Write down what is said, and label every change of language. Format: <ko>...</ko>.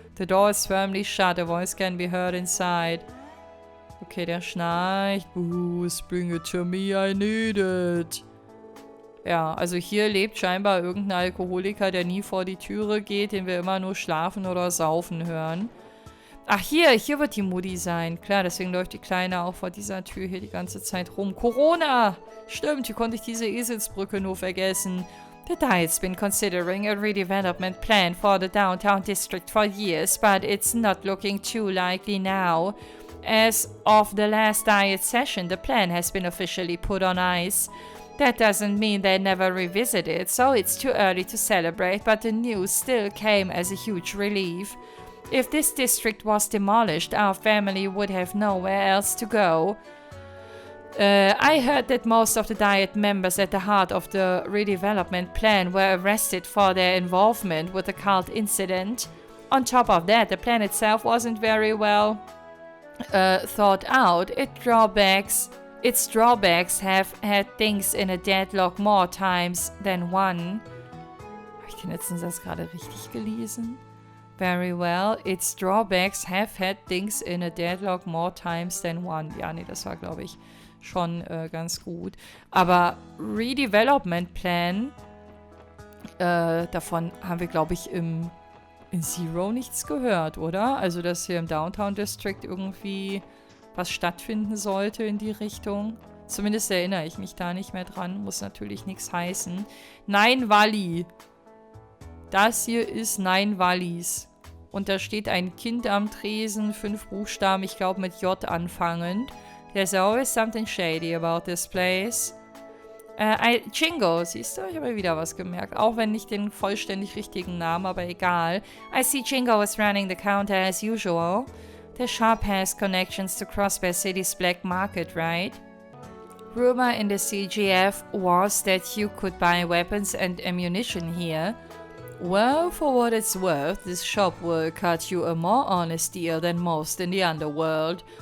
<en>The door is firmly shut. A voice can be heard inside.</en> <de>Okay, der schnarcht.</de> <en>Booze, bring it to me, I need it.</en> <de>Ja, also hier lebt scheinbar irgendein Alkoholiker, der nie vor die Türe geht, den wir immer nur schlafen oder saufen hören. Ach, hier wird die Mutti sein. Klar, deswegen läuft die Kleine auch vor dieser Tür hier die ganze Zeit rum. Corona! Stimmt, hier konnte ich diese Eselsbrücke nur vergessen.</de> <en>The Diet's been considering a redevelopment plan for the downtown district for years, but it's not looking too likely now. As of the last Diet session, the plan has been officially put on ice. That doesn't mean they never revisit it, so it's too early to celebrate, but the news still came as a huge relief. If this district was demolished, our family would have nowhere else to go. I heard that most of the Diet members at the heart of the redevelopment plan were arrested for their involvement with the cult incident. On top of that, the plan itself wasn't very well thought out. Its drawbacks have had things in a deadlock more times than one.</en> <de>Habe ich den letzten Satz gerade richtig gelesen?</de> <en>Very well. Its drawbacks have had things in a deadlock more times than one.</en> <de>Ja, nee, das war, glaube ich, schon ganz gut. Aber Redevelopment Plan, davon haben wir, glaube ich, in Zero nichts gehört, oder? Also, dass hier im Downtown District irgendwie was stattfinden sollte in die Richtung. Zumindest erinnere ich mich da nicht mehr dran. Muss natürlich nichts heißen. Nein, Valley. Das hier ist Nein Valleys. Und da steht ein Kind am Tresen, 5 Buchstaben, ich glaube mit J anfangend.</de> <en>There's always something shady about this place.</en> <de>Jingo, siehst du? Ich habe wieder was gemerkt. Auch wenn nicht den vollständig richtigen Namen, aber egal.</de> <en>I see Jingo is running the counter as usual. The shop has connections to Crossbear City's black market, right? Rumor in the CGF was that you could buy weapons and ammunition here. Well, for what it's worth, this shop will cut you a more honest deal than most in the underworld.</en>